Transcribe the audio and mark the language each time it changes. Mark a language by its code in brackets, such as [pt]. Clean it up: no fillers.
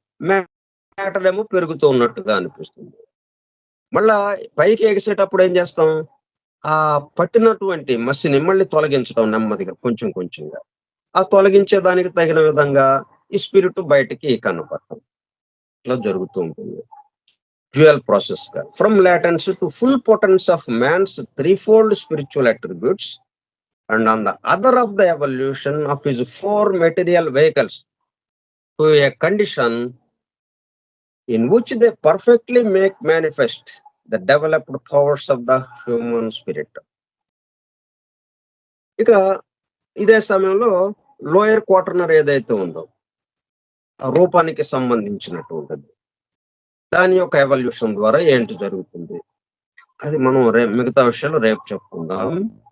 [te] Matter ఏమో పెరుగుతూ ఉన్నట్టుగా అనిపిస్తుంది. మళ్ళా పైకి ఎగిసేటప్పుడు ఏం చేస్తాం? ఆ పట్టినటువంటి మసిని మళ్ళీ తొలగించడం నెమ్మదిగా కొంచెం కొంచెంగా. ఆ తొలగించే దానికి తగిన విధంగా ఈ స్పిరిట్ బయటికి కనపడటం. ఇట్లా జరుగుతూ ఉంటుంది. Dual ప్రాసెస్‌గా. [en] From latency to full potence of man's threefold spiritual attributes and on the other of the evolution of his four material vehicles to a condition in which they perfectly make manifest the developed powers of the human spirit. [te] ఇక ఇదే సమయంలో lower క్వాటర్నర్ ఏదైతే ఉందో, ఆ రూపానికి సంబంధించినటువంటిది. దాని యొక్క ఎవల్యూషన్ ద్వారా ఏంటి జరుగుతుంది? అది మనం మిగతా విషయాలు రేపు చెప్పుకుందాం.